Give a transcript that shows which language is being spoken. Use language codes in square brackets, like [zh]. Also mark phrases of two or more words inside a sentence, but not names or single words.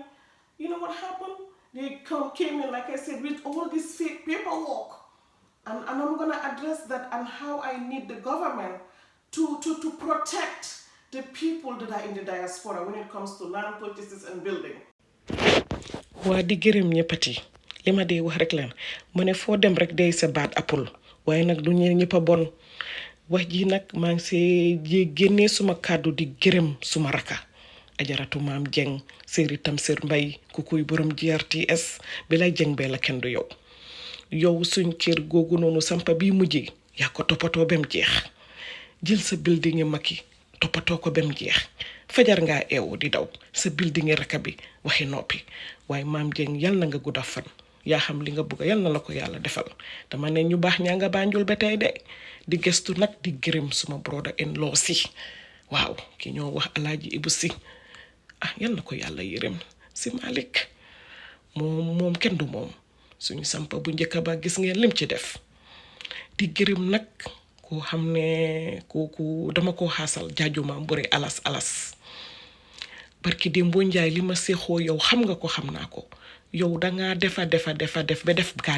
[en] You know what happened? They came in, like I said, with all this fake paperwork. And I'm going to address that and how I need the government to protect the people that are in the diaspora when it comes to land purchases and building. [wo] waa di gërëm ñëppati li ma dee wax rek lan ma ne foo dem rek day sa baat appul waaye nag du ñeen ñëpp a bon wax ji nag maa ngi see génnee suma kàddu di gërëm suma raka ajaratu maam jeng séeri Tamsir Mbay ku kuy borom GRTS bi lay jeng bee la kenn du yow suñ kër googu noonu sampa bi mujjee yaa ko toppatoo bem jeex jël sa building yi mag yi toppatoo ko bem jeex fajar ngaa eewu di daw sa building yi raka bi waxi noppi waaye maam jeng yal na nga gudda fan yaa xam li nga bëgg yal na la ko yàlla defal dama ne ñu baax ñaa nga Banjul ba tey de di gestu nag di gërëm suma [en] brother in law [wo] si waaw ki ñoo wax Alaaji Ibu Si yal na ko yàlla yërëm si Malik moom kenn du moom suñu sampa bu njëkk ba gis ngeen lim ci def di gërëm nag koo xam ne kooku dama koo xaasal jaajuma mbure alas barki Dembo Njaay li ma seexoo yow xam nga ko xam naa ko yow dangaa def ba def